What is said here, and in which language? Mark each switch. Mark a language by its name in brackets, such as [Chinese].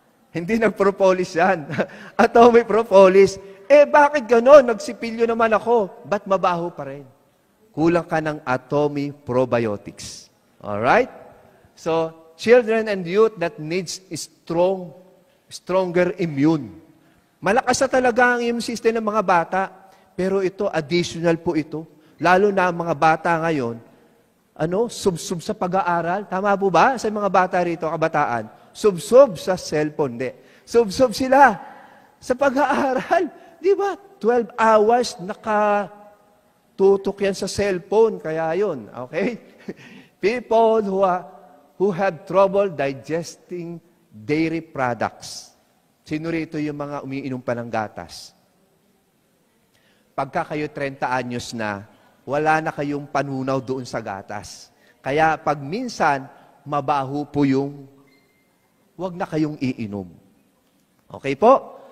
[Filipino] Hindi nag-propolis yan. Atomy propolis. Bakit gano'n? Nagsipilyo naman ako. Ba't mabaho pa rin? Kulang ka ng Atomy probiotics. Alright? [English] So, children and youth that needs stronger immune. [Filipino] Malakas na talaga ang immune system ng mga bata, pero ito, additional po ito. lalo na ang mga bata ngayon, sub-sub sa pag-aaral. Tama po ba? Sa mga bata rito, kabataan, sub-sub sa cellphone. Hindi. Sub-sub sila sa pag-aaral. Di ba? 12 hours nakatutok yan sa cellphone. Kaya yun. Okay? [English] People who have trouble digesting dairy products. [Filipino] Sino rito yung mga umiinom pa ng gatas? Pagka kayo 30 anyos na, wala na kayong panunaw doon sa gatas. Kaya pag minsan, mabaho po yung, wag na kayong iinom. Okay po?